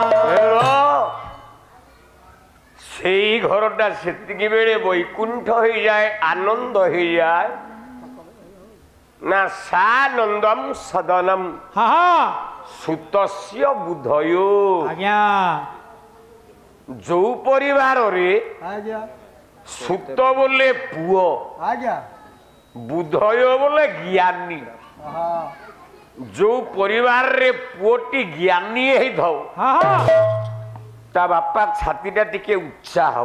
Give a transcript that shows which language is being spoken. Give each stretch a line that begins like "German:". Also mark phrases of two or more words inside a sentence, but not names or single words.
Bangla: সেই ঘরটা সেতিকি বেড়ে বৈকুণ্ঠ হয়ে যায় আনন্দ হয়ে যায় না
Sanskrit: সানন্দম সদনম হা হা সুতস্য বুধয়
Bangla: আজ্ঞা
Odia: ଯୋଉ ପରିବାରରେ ଆଜ୍ଞା ସୁତ ବୋଲେ ପୁଅ ଆଜ୍ଞା ବୁଧୟ ବୋଲେ ଜ୍ଞାନୀ ଯୋଉ ପରିବାରରେ ପୁଅଟି ଜ୍ଞାନୀ ହେଇଥାଉ হা হা ତା ବାପା ଛାତିଟା ଟିକେ ଉଚ୍ଚା ହବ